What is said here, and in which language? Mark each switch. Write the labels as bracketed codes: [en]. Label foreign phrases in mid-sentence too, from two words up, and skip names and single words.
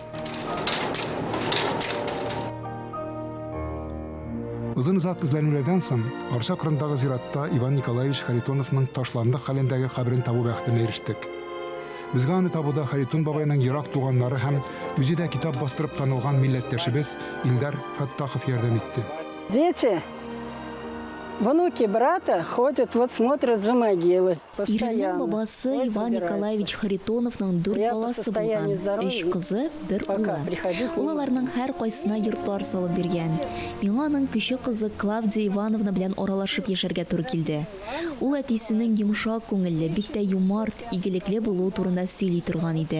[tt] Узын-озак эзләнүләрдән соң Арча кырындагы зиратта Иван Николаевич Харитоновның ташландык хәлендәге кабрын табу бәхетенә ирештек. Безгә аны табуда Харитон бабайның ерак туганнары һәм үзе дә китап бастырып танылган милләттәшебез Илдар Фаттахов ярдәм итте. [ru] Дети, внуки брата ходят, вот смотрят за могилы. [tt] Ириннең бабасы Иван Николаевич Харитоновның 4 баласы булган, 3 кызы, 1 улы. Ул аларның һәр кайсына йортлар салып биргән. Миңа аның кече кызы Клавдия Ивановна белән аралашып яшәргә туры килде. Ул әтисенең йомшак күңелле, бик тә юмарт, игелекле булуы турында сөйли торган иде.